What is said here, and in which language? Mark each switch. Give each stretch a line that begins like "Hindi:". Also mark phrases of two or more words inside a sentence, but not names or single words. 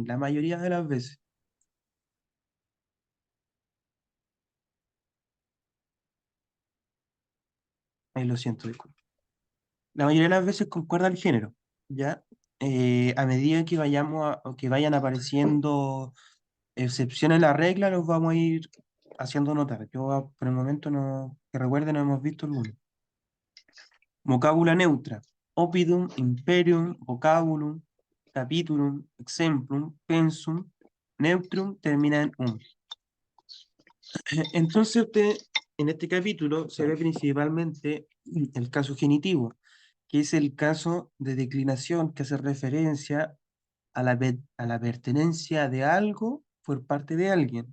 Spanish: La mayoría de las veces. Ahí lo siento, disculpe. La mayoría de las veces concuerda el género, ¿ya? A medida que o que vayan apareciendo excepciones a la regla, los vamos a ir haciendo notar. Por el momento, no, que recuerden, no hemos visto alguno.
Latin: Vocábula neutra. Oppidum, imperium, vocabulum, capitulum, exemplum, pensum, neutrum termina en um.
Spanish: Entonces usted, en este capítulo, se ve principalmente el caso genitivo, que es el caso de declinación que hace referencia a la pertenencia de algo por parte de alguien.